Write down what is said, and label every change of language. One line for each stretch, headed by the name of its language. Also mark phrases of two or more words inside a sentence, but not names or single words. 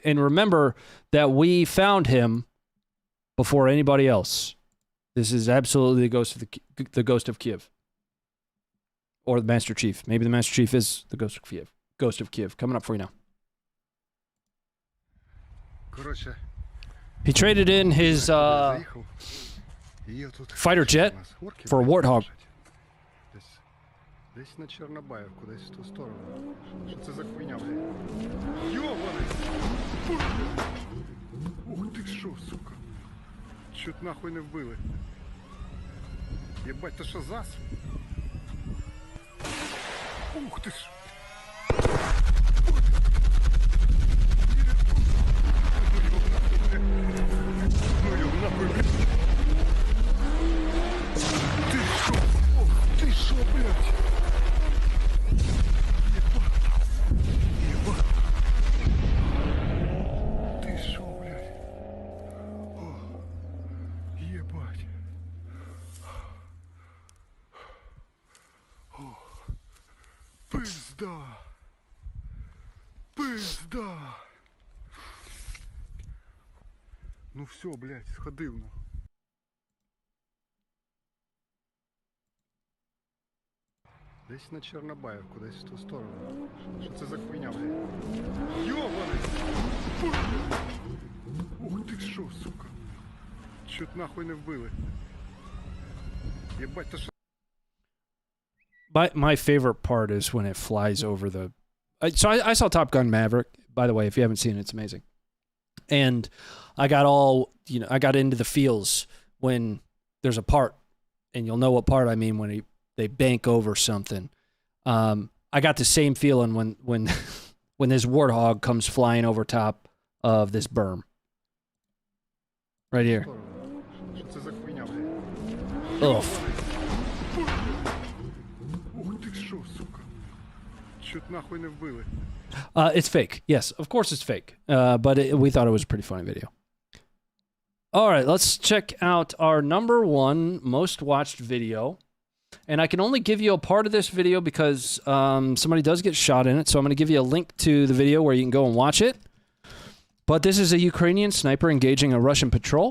English: And remember that we found him before anybody else. This is absolutely the Ghost of Kiev. Or the Master Chief. Maybe the Master Chief is the Ghost of Kiev. Ghost of Kiev. Coming up for you now.
Ukrainian: Короче,
English: He traded in his
Ukrainian: заїхав, і є тут
English: fighter jet
Ukrainian: у нас орки,
English: for a Warthog.
Ukrainian: Десь на Чорнобаївку, десь в ту сторону. Що це за хуйня, блядь? Йобаний! Ух ти що, сука! Чуть нахуй не вбили. Єбать, то що зас? Ух ти ж! Ну його нахуй, блядь! Ти шо? Ох, ти шо, блядь?
Russian: Ебать! Ты шо, блядь? О, ебать! О, пизда!
Ukrainian: Пизда! Ну все, блядь, сходив нахуй. Десь на Чорнобаївку, десь в ту сторону. Що це за хуйня, блядь? Йобаний! Ух ти що, сука! Чуть нахуй не вбили. Єбать, то що...
English: My favorite part is when it flies over the. So I saw Top Gun Maverick. By the way, if you haven't seen it, it's amazing. And I got I got into the feels when there's a part, and you'll know what part I mean when they bank over something. I got the same feeling when this warthog comes flying over top of this berm. Right here.
Ukrainian: Що це за хуйня, блядь? Ugh. Ух ти що, сука. Чуть нахуй не вбили.
English: It's fake. Yes, of course it's fake. But we thought it was a pretty funny video. All right, let's check out our #1 most watched video. And I can only give you a part of this video because somebody does get shot in it. So I'm going to give you a link to the video where you can go and watch it. But this is a Ukrainian sniper engaging a Russian patrol.